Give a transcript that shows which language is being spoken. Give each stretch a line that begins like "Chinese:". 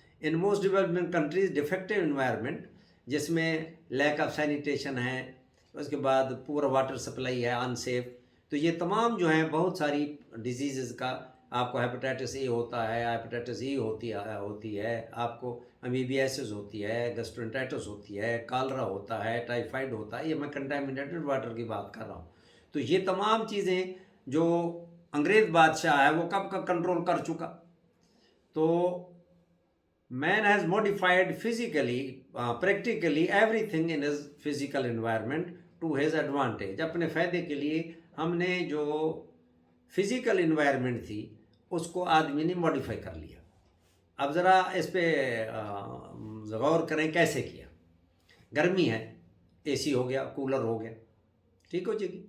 Urdu: In most development countries defective environment, جس میں lack of sanitation ہے, اس کے بعد پورا واٹر سپلائی ہے انسیف, تو یہ تمام جو ہیں بہت ساری ڈیزیزز کا, آپ کو ہیپیٹائٹس اے ہوتا ہے, ہیپیٹائٹس ای ہوتی ہے, آپ کو امیبیاسس ہوتی ہے, گیسٹرنٹائٹس ہوتی ہے, کالرا ہوتا ہے, ٹائیفائڈ ہوتا ہے. یہ میں کنٹامینیٹڈ واٹر کی بات کر رہا ہوں. تو یہ تمام چیزیں جو انگریز بادشاہ ہے وہ کب کا کنٹرول کر چکا.
English: تو man has modified physically, practically everything in his physical environment to his advantage.
Urdu: اپنے فائدے کے لیے ہم نے جو فزیکل انوائرمنٹ تھی اس کو آدمی نے ماڈیفائی کر لیا. اب ذرا اس پہ غور کریں کیسے کیا. گرمی ہے, اے سی ہو گیا, کولر ہو گیا, ٹھیک ہو جی.